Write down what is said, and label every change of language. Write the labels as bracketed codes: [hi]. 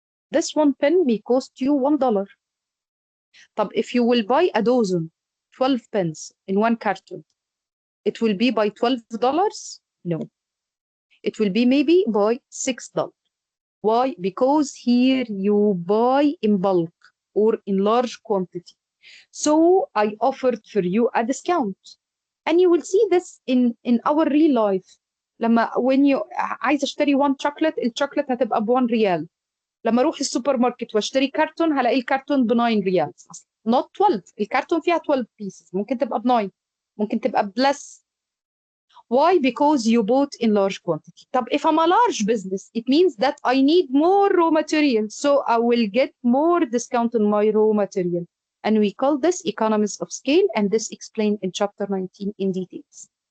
[en] This 1 pen may cost you $1. But if you will buy a dozen, 12 pens in 1 carton, it will be by $12? No. It will be maybe by $6. Why? Because here you buy in bulk or in large quantity. So I offered for you a discount. And you will see this in our real life. when you [ar] عايز اشتري 1 chocolate, الشوكولاتة هتبقى ب1 ريال. لما اروح السوبر ماركت واشتري كرتون هلاقي الكرتون ب9 ريال. [en] not 12. [ar] الكرتون فيها 12 pieces. ممكن تبقى ب9. ممكن تبقى بلس. [en] Why? Because you bought in large quantity. [ar] طب [en] if I'm a large business, it means that I need more raw material, so I will get more discount on my raw material. And we call this economies of scale, and this explained in chapter 19 in details.